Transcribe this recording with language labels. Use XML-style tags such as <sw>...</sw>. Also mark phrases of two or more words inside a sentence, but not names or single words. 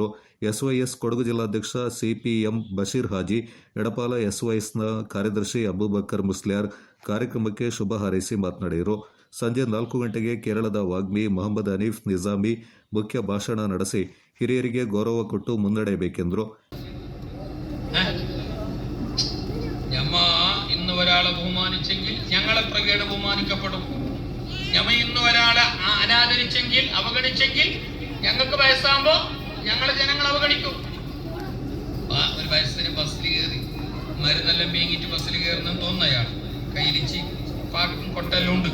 <kn>ಎಸ್ವೈಎಸ್ ಕೊಡಗು ಜಿಲ್ಲಾಧ್ಯಕ್ಷ ಸಿಪಿಎಂ ಬಶೀರ್ ಹಾಜಿ, ಎಡಪಾಲ ಎಸ್ವೈಎಸ್ನ ಕಾರ್ಯದರ್ಶಿ ಅಬೂಬಕರ್ ಮುಸ್ಲಿಯಾರ್ ಕಾರ್ಯಕ್ರಮಕ್ಕೆ ಶುಭ ಹಾರೈಸಿ ಮಾತನಾಡಿದರು. ಸಂಜೆ 4 ಗಂಟೆಗೆ ಕೇರಳದ ವಾಗ್ಮಿ ಮೊಹಮ್ಮದ್ ಹನೀಫ್ ನಿಜಾಮಿ ಮುಖ್ಯ ಭಾಷಣ ನಡೆಸಿ ಹಿರಿಯರಿಗೆ ಗೌರವ ಕೊಟ್ಟು ಮುನ್ನಡೆಯಬೇಕೆಂದರು.</kn> <ml>ഞമ്മ ഇന്ന് ഒരാളെ ബഹുമാനിച്ചെങ്കിൽ ഞങ്ങളെ പ്രകേട് ബഹുമാനിക്കപ്പെടും. ഞമ്മ ഇന്ന് ഒരാളെ അനാദരിച്ചെങ്കിൽ, അവഗണിച്ചെങ്കിൽ ഞങ്ങൾക്ക് വയസ്സാകുമ്പോ ഞങ്ങളെ ജനങ്ങൾ അവഗണിക്കും. ഒരു വയസ്സിന് ബസ്സിൽ കയറി മരുന്നെല്ലാം വീങ്ങിട്ട് ബസ്സിൽ കയറുന്നെന്ന് തോന്നുന്ന അയാൾ കയ്യിലിച്ച് പാട്ടും കൊട്ടെല്ലാം ഉണ്ട്.</ml>